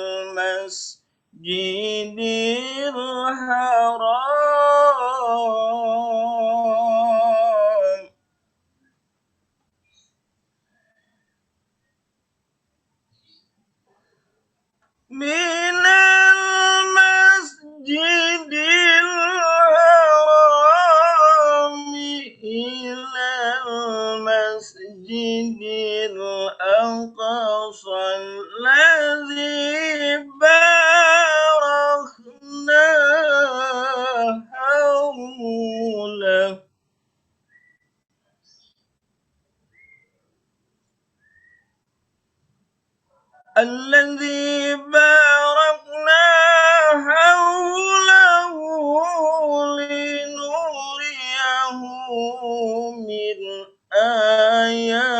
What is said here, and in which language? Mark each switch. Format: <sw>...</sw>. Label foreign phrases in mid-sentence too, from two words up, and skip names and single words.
<ar>المسجد الحرام من المسجد الحرام إلى المسجد الأقصى الذي باركنا حوله الذي باركنا حوله لنريه من آياتنا</ar>